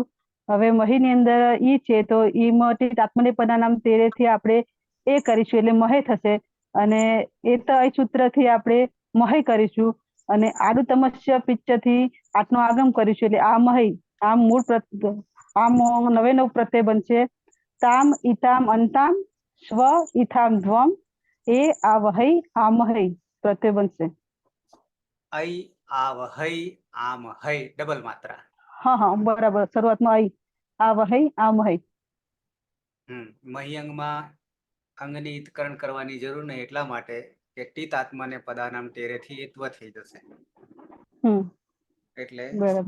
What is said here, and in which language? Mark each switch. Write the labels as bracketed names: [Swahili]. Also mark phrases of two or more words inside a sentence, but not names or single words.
[Gujarati] હવે મહી ની અંદર ઈ છે તો ઈ માંથી આત્મનેપદા નામ તેરે થી આપણે એ કરીશું એટલે મહે થશે અને એ તો અહીં સૂત્ર થી આપણે મહે કરીશું અને આડું તમસ્ય પિચ્ચ થી આટનો આગમ કરીશું એટલે આ મહી આમ આમ નવે નવ પ્રત્યય બનશે [Sanskrit] તામ ઈતામ અંતામ સ્વ ઈથામ ધ્વમ એ આવહૈ આમહૈ [Gujarati] પ્રત્યય બનશે. [Sanskrit] ऐ आवहै आमहै [Gujarati] ડબલ માત્રા. હા હા બરાબર, શરૂઆતમાં [Sanskrit] આઈ આવહૈ આમહૈ. [Gujarati] મહ્યંગમાં અંગની ઈતકરણ કરવાની જરૂર નહીં એટલા માટે કે ટીત આત્માને પદાનામ ટેરેથી એત્વ થઈ જશે, હમ એટલે બરાબર.